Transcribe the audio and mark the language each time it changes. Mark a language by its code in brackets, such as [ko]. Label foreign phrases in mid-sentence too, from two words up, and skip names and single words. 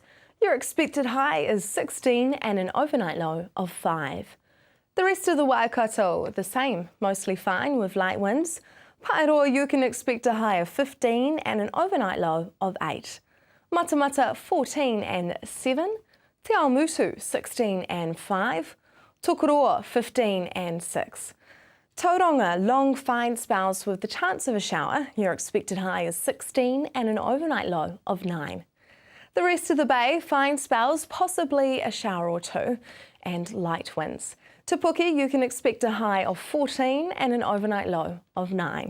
[en] Your expected high is 16 and an overnight low of 5. The rest of the Waikato the same, mostly fine with light winds. Paeroa, you can expect a high of 15 and an overnight low of 8. Matamata 14 and 7. Te Awamutu 16 and 5. Tokoroa 15 and 6. Tauranga, long fine spells with the chance of a shower. Your expected high is 16 and an overnight low of 9. The rest of the bay, fine spells, possibly a shower or 2, and light winds. Te Puke, you can expect a high of 14 and an overnight low of 9.